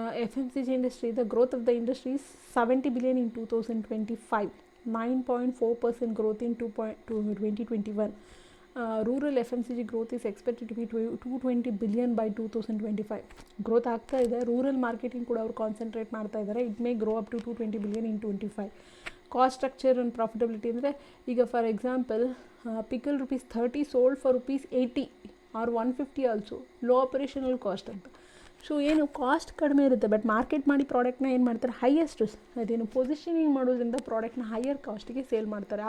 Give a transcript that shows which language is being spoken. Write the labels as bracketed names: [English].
[English] FMCG industry, the growth of the industry is 70 billion in 2025, 9.4% growth in 2021. Rural FMCG growth is expected to be 220 billion by 2025. [Kannada] Growth ಆಗ್ತಾ ಇದೆ. Rural marketing ಕೂಡ ಅವರು concentrate ಮಾಡ್ತಾ ಇದ್ದಾರೆ. [English] It may grow up to 220 billion in 25. Cost structure and profitability ಅಂದರೆ ಈಗ for example pickle ₹30 sold for ₹80 or 150 also, low operational cost ಅಂತ. [Kannada] So ಏನು ಕಾಸ್ಟ್ ಕಡಿಮೆ ಇರುತ್ತೆ, ಬಟ್ ಮಾರ್ಕೆಟ್ ಮಾಡಿ ಪ್ರಾಡಕ್ಟ್ನ ಏನು ಮಾಡ್ತಾರೆ, ಹೈಯೆಸ್ಟ್ ಅದೇನು ಪೊಸಿಷನಿಂಗ್ ಮಾಡೋದ್ರಿಂದ ಪ್ರಾಡಕ್ಟ್ನ ಹೈಯರ್ ಕಾಸ್ಟಿಗೆ ಸೇಲ್ ಮಾಡ್ತಾರೆ.